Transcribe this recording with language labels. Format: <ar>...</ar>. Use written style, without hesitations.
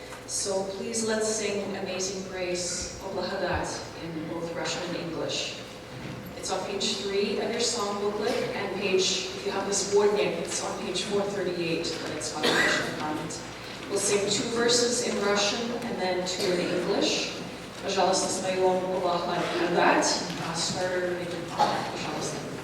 <en>So please let's sing Amazing Grace, Oblahadat, in both Russian and English. It's on page 3 of your song booklet, and if you have this Vodnik, it's on page 438, but it's got a Russian comment. We'll sing 2 verses in Russian and then 2 in English.</en> <ru>Пожалуйста, споем Oblahadat. Starter, пожалуйста.</ru>